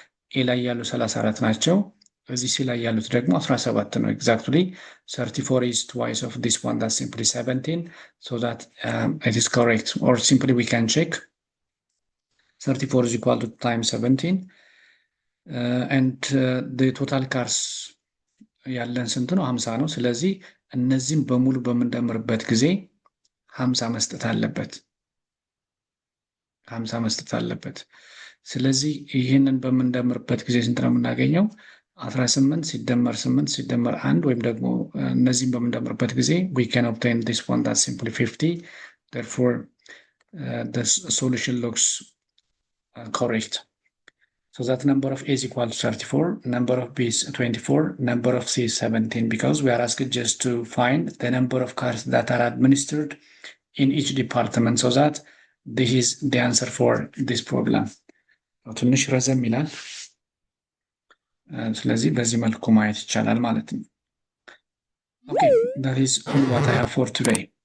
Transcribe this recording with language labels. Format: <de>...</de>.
<am>ኤ ላይ ያሉ 34 ናቸው፣ እዚህ ሲ ላይ ያሉት ደግሞ 17 ነው።</am> <en>ኤግዛክትሊ 34 is twice of this one, that's simply 17, so that it is correct, or simply we can check 34 is equal to times 17, and the total cars</en> <am>ያለን ስንት ነው? 50 ነው። ስለዚህ እነዚህም በሙሉ በምንደምርበት ጊዜ 50 መስጠት አለበት። 50 መስጠት አለበት። ስለዚህ ይህንን በምንደምርበት ጊዜ ስንት ነው የምናገኘው? 18 ሲደመር 8 ሲደመር 1 ወይም ደግሞ እነዚህን በምንደምርበት ጊዜ we can obtain this one that's simply 50.</am> <en>Therefore, the solution looks correct. So that number of A is equal to 34, number of B is 24, number of C is 17, because we are asked just to find the number of cars that are administered in each department. So that this is the answer for this problem.</en> <am>ትንሽ ረዘም ይላል። ስለዚህ በዚህ መልኩ ማየት ይቻላል ማለት ነው።</am> <en>Okay, that is all what I have for today.</en>